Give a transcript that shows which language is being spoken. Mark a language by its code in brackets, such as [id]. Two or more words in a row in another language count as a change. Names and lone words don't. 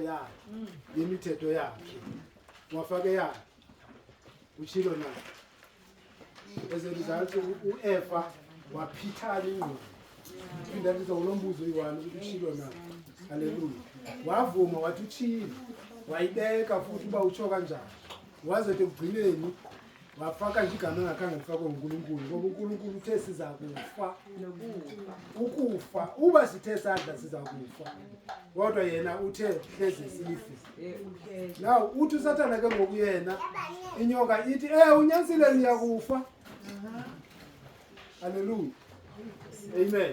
[nd] yakhe yemithetho yakhe wafake yakhe utshilo na ezelizathu uEva waphithana ingqondo phinda ngizolombuzo uyiwani ukuthi utshilo na haleluya wavuma wathi utshilo wayibeka futhi uba utsho kanjani wazothi ekugcineni wafaka nje igama engakhange lifakwe nguNkulunkulu ngoba uNkulunkulu uthe siza kufa ukufa uba sithe sadla siza kufa kodwa yena uthe hleze sife now uthi uSathane ke ngokuyena inyoka ithi unyanisile niyakufa haleluya Amen.